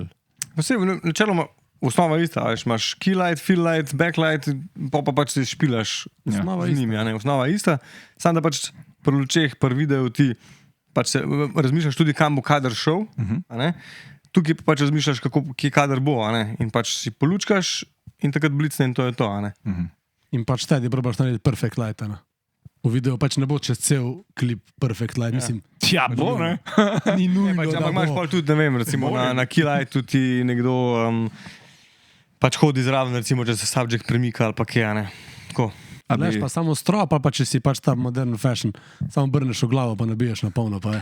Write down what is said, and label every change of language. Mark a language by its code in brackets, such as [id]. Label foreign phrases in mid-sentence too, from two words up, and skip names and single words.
[sl] Posebej, načeloma, osnova je ista, ali imaš [en] keylight, filllight, backlight, [sl] pa pač se špilaš z njimi, ja, ne, osnova je ista, samo da pač pri lučeh, pri videu ti pač se razmišljaš tudi, kam bo kader šel, a ne, tukaj pa pač razmišljaš, kje kader bo, a ne, in pač si polučkaš in takrat blicne in to je to, a ne. In pač tedi probaš narediti [en] perfect light, [sl] a ne. V videu pač ne bo čez cel klip [en] perfect light, [sl] mislim. Ja, bo, ne? Ni nujno, pač, da ampak imaš bo. pol tudi, ne vem, recimo na keylightu ti nekdo pač hodi zraven, recimo, če se subject premika ali pa kje, a ne. Tako. Leš pa samo strop, ali pa če si pač ta [en] modern fashion, [sl] samo brneš v glavo, pa nabiješ na polno, pa je.